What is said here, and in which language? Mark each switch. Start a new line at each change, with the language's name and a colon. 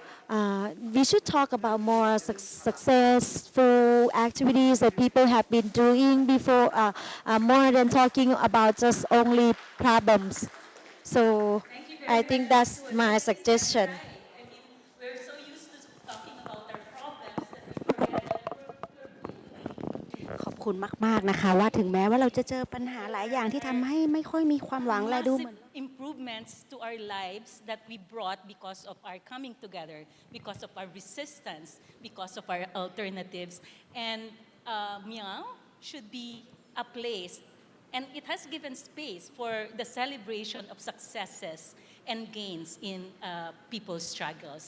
English: We should talk about more successful activities that people have been doing before, more than talking about just only problems. So I think that's my suggestion. I mean, we're so used to talking about our problems that we forget that we're
Thai: ขอบคุณมากๆนะคะว่าถึงแม้ว่าเราจะเจอปัญหาหลายอย่างที่ทำให้ไม่ค่อยมีความหวังและดูเหมือน
English: massive improvements to our lives that we brought because of our coming together, because of our resistance, because of our alternatives. And Miao should be a place, and it has given space for the celebration of successes and gains in people's struggles.